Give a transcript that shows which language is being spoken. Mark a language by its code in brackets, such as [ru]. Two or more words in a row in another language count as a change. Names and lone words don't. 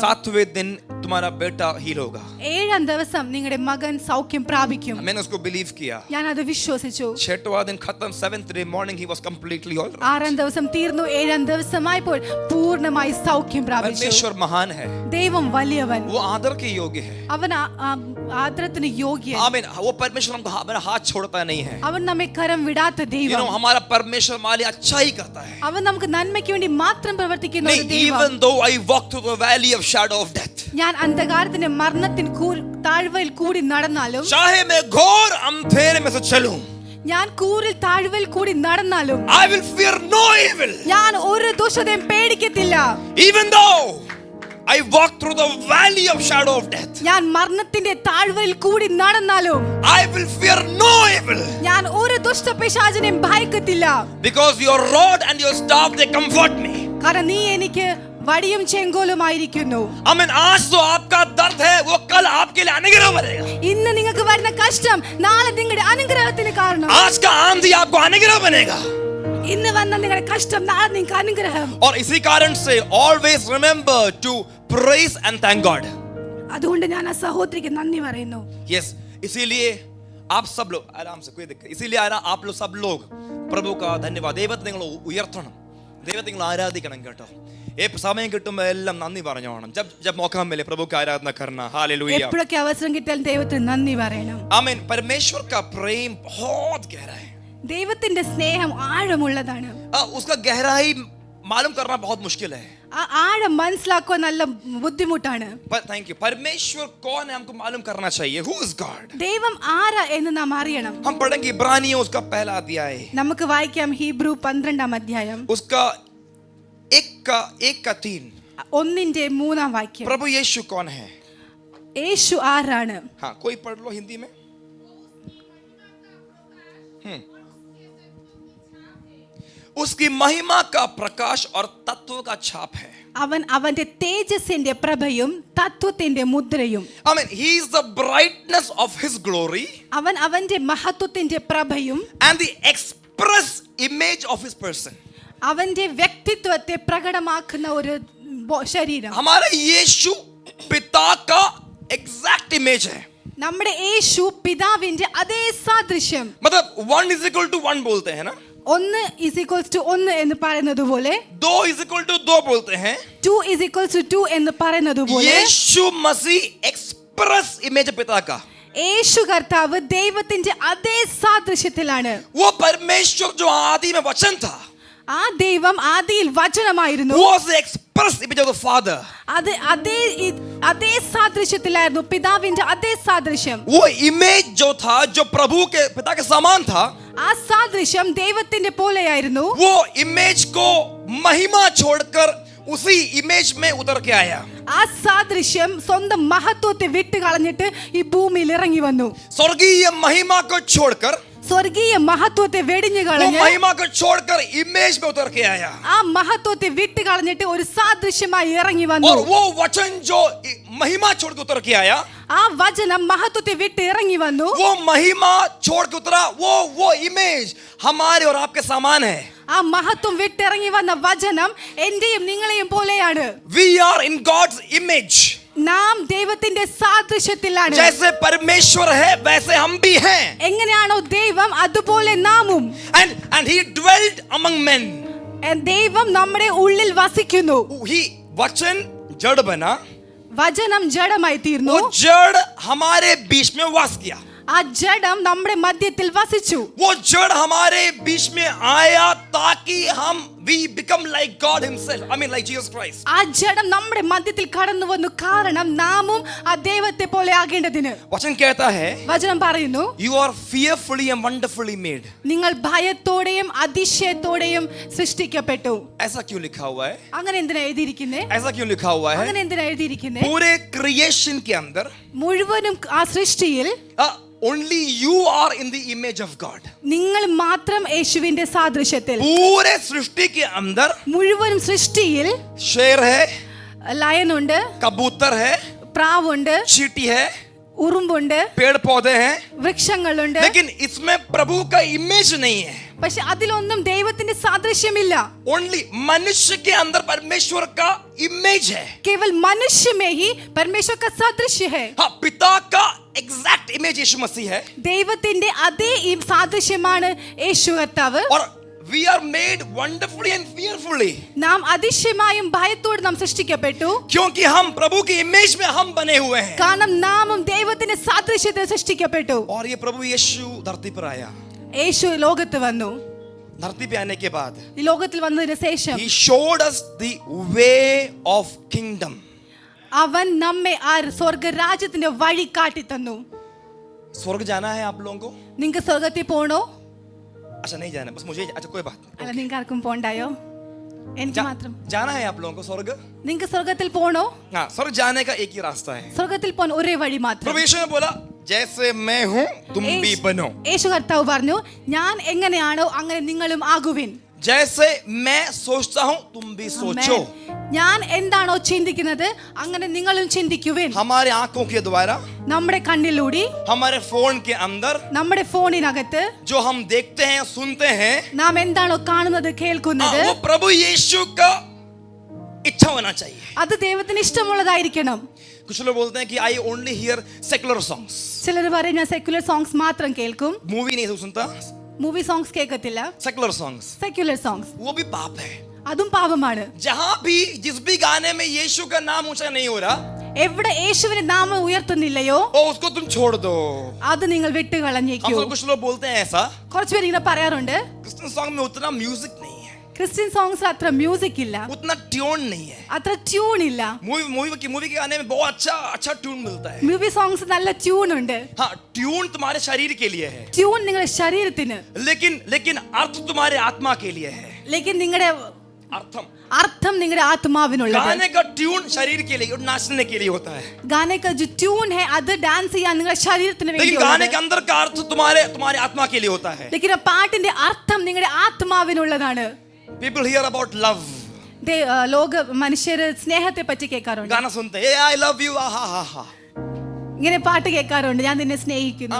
[hi] 7वें दिन तुम्हारा बेटा हील होगा। [ml] 7-ാം ദിവസം നിങ്ങളുടെ മകൻ സൗഖ്യം പ്രാപിക്കും. [hi] मैंने उसको बिलीव किया। [ml] ഞാൻ അത് വിശ്വസിച്ചു. [hi] 6वां दिन खत्म, [en] 7th day morning he was completely all right। [ml] 6-ാം ദിവസം തീർന്നു, 7-ാം ദിവസമായപ്പോൾ പൂർണ്ണമായി സൗഖ്യം പ്രാപിച്ചു. [hi] परमेश्वर महान है। [ml] ദൈവം വലിയവൻ. [hi] वो आदर के योग्य है। [ml] അവൻ ആദരത്തിന് യോഗ്യൻ. [hi] आमीन। वो परमेश्वर हमको हमारा हाथ छोड़ता नहीं है। [ml] അവൻ നമ്മെ കരം വിടാത്ത ദൈവം. [hi] हमारा परमेश्वर हमारे लिए अच्छा ही करता है। [ml] അവൻ നമുക്ക് നന്മയ്ക്ക് വേണ്ടി മാത്രം പ്രവർത്തിക്കുന്ന ഒരു ദൈവം. [en] Even though I walk through the valley of shadow of death, [ml] ഞാൻ അന്ധകാരത്തിന്റെ മരണത്തിന് താഴ്വയിൽ കൂടി നടന്നാലും, [hi] चाहे मैं घोर अंधेरे में से चलूं, [ml] ഞാൻ കൂരിൽ താഴ്വയിൽ കൂടി നടന്നാലും, [en] I will fear no evil। [ml] ഞാൻ ഒരു ദുഷ്ടതയും പേടിക്കത്തില്ല. [en] Even though I walk through the valley of shadow of death, [ml] ഞാൻ മരണത്തിന്റെ താഴ്വയിൽ കൂടി നടന്നാലും, [en] I will fear no evil। [ml] ഞാൻ ഒരു ദുഷ്ടപിശാചിനെയും ഭയക്കത്തില്ല. [en] Because your rod and your staff they comfort me। [ml] കാരണം നീ എനിക്ക് വടിയും ചെങ്കോലുമായിരിക്കുന്നു. [hi] आमीन। आज तो आपका दर्द है, वो कल आपके लिए अनुग्रह बनेगा। [ml] ഇന്ന് നിങ്ങൾക്ക് വരുന്ന കഷ്ടം നാളെ നിങ്ങളുടെ അനുഗ്രഹത്തിന് കാരണം. [hi] आज का आंधी आपको अनुग्रह बनेगा। [ml] ഇന്ന് വന്ന നിങ്ങളുടെ കഷ്ടം നാളെ നിങ്ങൾക്ക് അനുഗ്രഹം. [hi] और इसी कारण से [en] always remember to praise and thank God। [ml] അതുകൊണ്ട് ഞാൻ ആ സഹോദരിക്ക് നന്ദി പറയുന്നു. [en] Yes, [hi] इसीलिए आप सब लोग आराम से, कोई दिक्कत, इसीलिए आप लोग सब लोग प्रभु का धन्यवाद, [ml] ദൈവത്തെ നിങ്ങൾ ഉയർത്തണം, ദൈവത്തെ നിങ്ങൾ ആരാധിക്കണം കേട്ടോ. സമയം കിട്ടുമ്പോൾ എല്ലാം നന്ദി പറഞ്ഞോണം. [hi] जब मौका मिले प्रभु की आराधना करना। हालेलुया। [ml] എപ്പോഴൊക്കെ അവസരം കിട്ടിയാൽ ദൈവത്തിന് നന്ദി പറയണം. [hi] आमीन। परमेश्वर का प्रेम बहुत गहरा है। [ml] ദൈവത്തിന്റെ സ്നേഹം ആഴമുള്ളതാണ്. [hi] उसका गहराई मालूम करना बहुत मुश्किल है। [ml] ആ ആഴം മനസ്സിലാക്കാൻ നല്ല ബുദ്ധിമുട്ടാണ്. [en] thank you. [hi] परमेश्वर कौन है हमको मालूम करना चाहिए। [en] Who is God? [ml] ദൈവം ആരാ എന്ന് നാം അറിയണം. [hi] हम पढ़ेंगे इब्रानियों उसका पहला अध्याय, [ml] നമുക്ക് വായിക്കാം ഹീബ്രു 12-ാം അധ്യായം [hi] उसका 1 का 3। [ml] 1-ന്റെ 3-ാം വാക്യം. [hi] प्रभु यीशु कौन है? [ml] യേശു ആരാണ്? [hi] हाँ कोई पढ़ लो हिंदी में. उसकी महिमा का प्रकाश और तत्व का छाप है. [ml] അവൻ അവന്റെ തേജസ്സിന്റെ പ്രഭയും തത്വത്തിന്റെ മുദ്രയും. [en] I mean, he is the brightness of his glory [ml] അവൻ അവന്റെ മഹത്വത്തിന്റെ പ്രഭയും [en] and the express image of his person. [ml] അവന്റെ വ്യക്തിത്വത്തെ പ്രകടമാക്കുന്ന ഒരു ശരീരം. [hi] हमारा यीशु पिता का [en] exact image [hi] है. [ml] നമ്മുടെ യേശു പിതാവിന്റെ അതേ സാദൃശ്യം. [hi] मतलब [en] 1 is equal to 1 [hi] बोलते हैं ना, [en] 1 is equals to 1 [ml] എന്ന് പറയുന്നത് പോലെ [en] 2 is equal to 2 [hi] बोलते हैं. [en] 2 is equals to 2 [ml] എന്ന് പറയുന്നത് പോലെ [hi] यीशु मसीह [en] express image [hi] पिता का. [ml] യേശു കർത്താവ് ദൈവത്തിന്റെ അതേ സാദൃശ്യത്തിലാണ്. [hi] वो परमेश्वर जो आदि में वचन था, [ml] ആ ദൈവം ആദിയിൽ വചനമായിരുന്നു. [en] was the express image of the father. [ml] അത് അതേ സാദൃശ്യത്തിലായിരുന്നു, പിതാവിന്റെ അതേ സാദൃശ്യം. [hi] वो इमेज जो था, जो प्रभु के पिता के समान था, [ml] ആ സാദൃശ്യം ദൈവത്തിന്റെ പോലെയായിരുന്നു. [hi] वो इमेज को महिमा छोड़कर उसी इमेज में उतर के आया. [ml] ആ സാദൃശ്യം സ്വന്തം മഹത്വത്തെ വിട്ട് കളഞ്ഞിട്ട് ഈ ഭൂമിയിൽ ഇറങ്ങി വന്നു. [hi] स्वर्गीय महिमा को छोड़कर, [ml] സ്വർഗീയ മഹത്വത്തെ വെടിഞ്ഞു [hi] वो [ml] കളഞ്ഞ് [hi] महिमा को छोड़कर इमेज में उतर के आया. [ml] ആ മഹത്വത്തെ വിട്ട് കളഞ്ഞിട്ട് ഒരു സാദൃശ്യമായി ഇറങ്ങി വന്നു. [hi] और वो वचन जो महिमा छोड़ के उतर के आया, [ml] ആ വചനം മഹത്വത്തെ വിട്ട് ഇറങ്ങി വന്നു. [hi] वो महिमा छोड़ के उतरा, वो इमेज हमारे और आपके समान है. [ml] ആ മഹത്വം വിട്ടിറങ്ങി വന്ന വചനം എന്റെയും നിങ്ങളെയും പോലെയാണ്. [en] We are in God's image. [ml] നാം ദൈവത്തിന്റെ സാദൃശ്യത്തിലാണ്. [hi] जैसे परमेश्वर है वैसे हम भी हैं. [ml] എങ്ങനെയാണോ ദൈവം അതുപോലെ നാമും. [en] And he dwelt among men. [ml] ദൈവം നമ്മുടെ ഉള്ളിൽ വസിക്കുന്നു. [hi] ही वचन जड़ बना, [ml] വചനം ജഡമായി തീർന്നു. [hi] वो जड़ हमारे बीच में वास किया. [ml] ആ ജഡം നമ്മുടെ മധ്യത്തിൽ വസിച്ചു. [hi] वो जड़ हमारे बीच में आया ताकि हम [en] we become like God himself. I mean like Jesus Christ. [ml] ആ ജഡം നമ്മുടെ മധ്യത്തിൽ കടന്നു വന്നു, കാരണം നാമും ആ ദൈവത്തെ പോലെ ആകേണ്ടതിന്. [hi] वचन कहता है, [ml] വചനം പറയുന്നു, [en] you are fearfully and wonderfully made. [ml] നിങ്ങൾ ഭയത്തോടെയും അതിശയത്തോടെയും സൃഷ്ടിക്കപ്പെട്ടു. [hi] ऐसा क्यों लिखा हुआ है? [ml] അങ്ങനെ എന്തിനാ എഴുതിയിരിക്കുന്നേ? [hi] ऐसा क्यों लिखा हुआ है? [ml] അങ്ങനെ എന്തിനാ എഴുതിയിരിക്കുന്നേ? [hi] पूरे क्रिएशन के अंदर [ml] മുഴുവനും ആ സൃഷ്ടിയിൽ [en] only you are in the image of God. [ml] നിങ്ങൾ മാത്രം യേശുവിന്റെ സാദൃശ്യത്തിൽ. [hi] पूरे सृष्टि के अंदर [ml] മുഴുവനും സൃഷ്ടിയിൽ [hi] शेर है, [ml] ലയൺ ഉണ്ട്, [hi] कबूतर है, [ml] പ്രാവുണ്ട്, [hi] चींटी है, [ml] ഉറുമ്പുണ്ട്, [hi] पेड़ पौधे हैं, [ml] വൃക്ഷങ്ങളുണ്ട്. [hi] लेकिन इसमें प्रभु का इमेज नहीं है. [ml] പക്ഷെ അതിലൊന്നും ദൈവത്തിന്റെ സാദൃശ്യമില്ല. [hi] ओनली मनुष्य के अंदर परमेश्वर का इमेज है. केवल मनुष्य में ही परमेश्वर का सादृश्य है. हाँ, पिता का [en] exact image [hi] यीशु मसीह है. [ml] ദൈവത്തിന്റെ അതേ ഈ സാദൃശ്യമാണ് യേശു കർത്താവ്. [en] और we are made wonderfully and fearfully. [ml] നാം അതിശയമായും ഭയത്തോടെ നാം സൃഷ്ടിക്കപ്പെട്ടു. [hi] क्योंकि हम प्रभु की इमेज में हम बने हुए हैं. [ml] കാരണം നാമും ദൈവത്തിന്റെ സാദൃശ്യത്തിൽ സൃഷ്ടിക്കപ്പെട്ടു. [hi] और ये प्रभु यीशु धरती पर आया. [ml] യേശു ലോകത്ത് വന്നു. [hi] धरती पे आने के बाद [ml] ഈ ലോകത്തിൽ വന്നതിന് ശേഷം [en] he showed us the way of kingdom. [ml] അവൻ നമ്മെ ആ സ്വർഗരാജ്യത്തിന്റെ വഴി കാട്ടി തന്നു. [hi] स्वर्ग जाना है आप लोगों को? [ml] നിങ്ങൾക്ക് സ്വർഗത്തിൽ പോണോ? [hi] अच्छा नहीं जाना, बस मुझे. अच्छा कोई बात [ml] അല്ല, നിങ്ങൾക്ക് ആർക്കും പോണ്ടായോ? എനിക്ക് മാത്രം. [hi] जाना है आप लोगों को स्वर्ग? [ml] നിങ്ങൾക്ക് സ്വർഗത്തിൽ പോണോ? [hi] हाँ, स्वर्ग जाने का एक ही रास्ता है. [ml] സ്വർഗത്തിൽ പോകാൻ ഒരേ വഴി മാത്രം. [hi] प्रभु यीशु ने बोला, जैसे मैं हूँ तुम भी बनो. [ml] യേശു കർത്താവ് പറഞ്ഞു, ഞാൻ എങ്ങനെയാണോ അങ്ങനെ നിങ്ങളും ആകുവിൻ. [hi] जैसे मैं सोचता हूँ तुम भी सोचो. [ml] ഞാൻ എന്താണോ ചിന്തിക്കുന്നത് അങ്ങനെ നിങ്ങളും ചിന്തിക്കുവിൻ. [hi] हमारे आंखों के द्वारा, [ml] നമ്മുടെ കണ്ണിലൂടെ, [hi] हमारे फोन के अंदर [ml] നമ്മുടെ ഫോണിനകത്ത് [hi] जो हम देखते हैं सुनते हैं, [ml] നാം എന്താണോ കാണുന്നത് കേൾക്കുന്നത്, [hi] वो प्रभु यीशु का इच्छा होना चाहिए. [ml] അത് ദൈവത്തിന് ഇഷ്ടമുള്ളതായിരിക്കണം. [hi] कुछ लोग बोलते हैं कि [en] I only hear secular songs. [ml] ചിലർ പറയും ഞാൻ [en] secular songs [ml] മാത്രം കേൾക്കും. [hi] मूवी नहीं सुनता, [en] movie songs [ml] കേൾക്കത്തില്ല. [en] secular songs. സെക്യുലർ സോങ്സ് [hi] वो भी पाप है. [ml] അതും പാപമാണ്. [hi] जहां भी जिस भी गाने में यीशु का नाम ऊंचा नहीं हो रहा, [ml] എവിടെ യേശുവിന്റെ നാമം ഉയർത്തുന്നില്ലയോ [hi] ओ उसको तुम छोड़ दो. [ml] അത് നിങ്ങൾ വിട്ട് കളഞ്ഞേക്കൂ. [hi] कुछ लोग बोलते हैं ऐसा, [ml] കുറച്ച് പേര് ഇങ്ങനെ പറയാറുണ്ട്, [en] Christian song [hi] में उतना म्यूजिक नहीं है, [en] Christian songs [ml] അത്ര മ്യൂസിക് ഇല്ല, [hi] उतना ट्यून नहीं है. [ml] അത്ര ട്യൂൺ ഇല്ല. [hi] मूवी के गाने में बहुत अच्छा ट्यून मिलता है. [en] movie songs [ml] നല്ല ട്യൂൺ ഉണ്ട്. [hi] हाँ, ट्यून तुम्हारे शरीर के लिए है, [ml] ട്യൂൺ നിങ്ങളുടെ ശരീരത്തിന്, [hi] लेकिन अर्थ तुम्हारे आत्मा के लिए है. [ml] ലേക്കിൻ നിങ്ങളുടെ അർത്ഥം നിങ്ങളുടെ ആത്മാവിനുള്ളത്. [hi] गाने का ट्यून शरीर के लिए और नाचने के लिए होता है. गाने का जो ट्यून है [ml] അത് ഡാൻസ് ചെയ്യാൻ നിങ്ങളുടെ ശരീരത്തിന് [hi] लेकिन [ml] വേണ്ടിയുള്ളത്. [hi] गाने के अंदर का अर्थ तुम्हारे आत्मा के लिए होता है. [ml] लेकिन ആ പാട്ടിന്റെ അർത്ഥം നിങ്ങളുടെ ആത്മാവിനുള്ളതാണ്. [en] People hear about love. [ml] ലോക മനുഷ്യർ സ്നേഹത്തെ പറ്റി കേൾക്കാറുണ്ട്. [hi] गाना सुनते हैं, [en] I love you, ah ha ha ha. [ml] ഇങ്ങനെ പാട്ട് കേൾക്കാറുണ്ട്, ഞാൻ നിന്നെ സ്നേഹിക്കുന്നു.